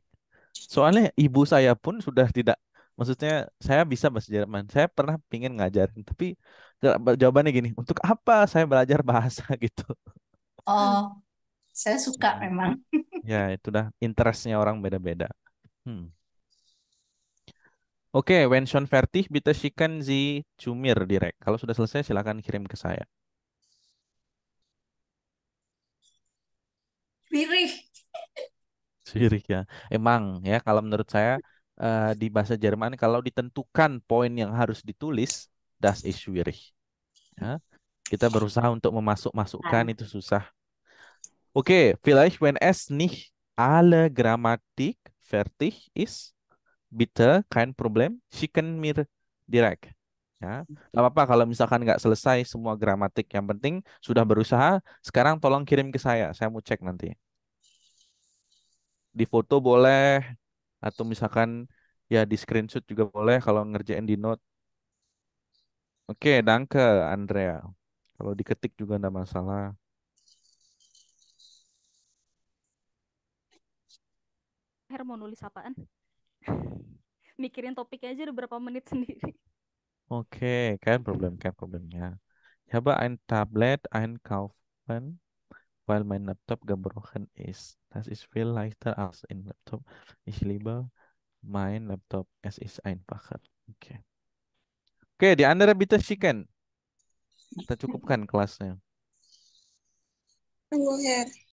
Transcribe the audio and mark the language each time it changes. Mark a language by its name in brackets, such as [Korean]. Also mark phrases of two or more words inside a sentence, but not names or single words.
[Indonesian] Soalnya ibu saya pun sudah tidak, maksudnya saya bisa bahasa Jerman. Saya pernah pingin ngajarin, tapi jawabannya gini, untuk apa saya belajar bahasa gitu? Oh, saya suka Hmm. memang. Ya, itu dah interestnya orang beda-beda. Hmm. Oke, [German] when schon fertig, bitte schicken Sie zu mir direkt. [Indonesian] Kalau sudah selesai, silakan kirim ke saya. Pirih. Syirik ya. Emang ya, kalau menurut saya di bahasa Jerman, kalau ditentukan poin yang harus ditulis, [German] das ist schwierig. [Indonesian] Ya, kita berusaha untuk memasuk-masukkan Nah, itu susah. Oke, [German] vielleicht wenn es nicht alle Grammatik fertig ist, bitte kein Problem, schicken mir direkt. [Indonesian] Ya, nggak apa-apa kalau misalkan nggak selesai semua gramatik. Yang penting sudah berusaha. Sekarang tolong kirim ke saya mau cek nanti. Di foto boleh, atau misalkan ya di screenshot juga boleh kalau ngerjain di note. [German] Oke, danke Andrea. [Indonesian] Kalau diketik juga nggak masalah. Her mau nulis apaan? Mikirin topiknya aja udah berapa menit sendiri. Oke, [German] kein Problem ya. Ich habe ein Tablet einkaufen, weil mein Laptop gebrochen ist. Das ist viel leichter als ein Laptop. Ich liebe mein Laptop. Es ist einfacher. Oke. Oke, di andere bitte schicken. [Indonesian] Kita cukupkan kelasnya. Tunggu, Her.